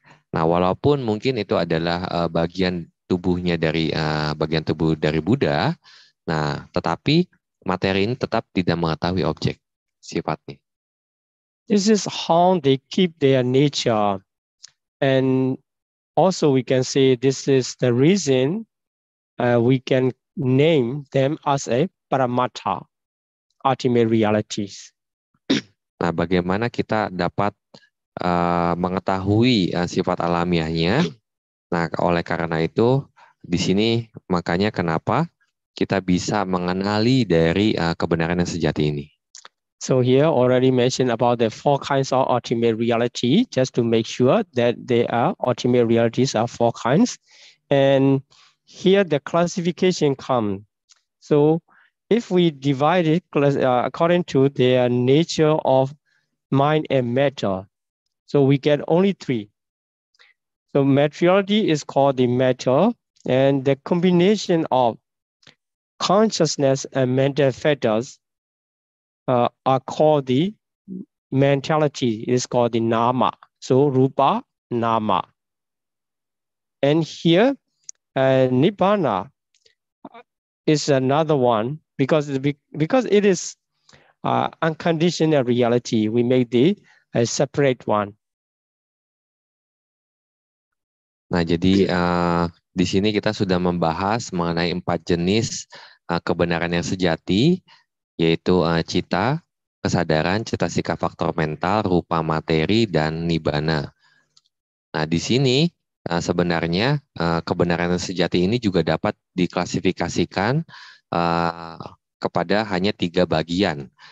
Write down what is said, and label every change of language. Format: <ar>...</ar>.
<id>Nah, walaupun mungkin itu adalah bagian tubuh dari Buddha, nah, tetapi materi ini tetap tidak mengetahui objek sifatnya.</id> <en>This is how they keep their nature, and also we can say this is the reason we can name them as a paramattha, ultimate realities.</en> <id>Nah, bagaimana kita dapat mengetahui sifat alamiahnya? Nah, oleh karena itu, di sini makanya kenapa kita bisa mengenali dari kebenaran yang sejati ini.</id> <en>So here already mentioned about the 4 kinds of ultimate reality, just to make sure that they are ultimate realities are 4 kinds. And here the classification comes. So if we divide it according to their nature of mind and matter, so we get only 3. So materiality is called the matter, and the combination of consciousness and mental factors are called the mentality, is called the nama. So rupa, nama. And here, nibbana is another one because it is unconditional reality. We make the separate one.</en> <id>Nah, jadi di sini kita sudah membahas mengenai 4 jenis kebenaran yang sejati, yaitu cita, kesadaran, cetasika faktor mental, rupa materi, dan nibbana. Nah, di sini sebenarnya kebenaran yang sejati ini juga dapat diklasifikasikan kepada hanya 3 bagian.</id>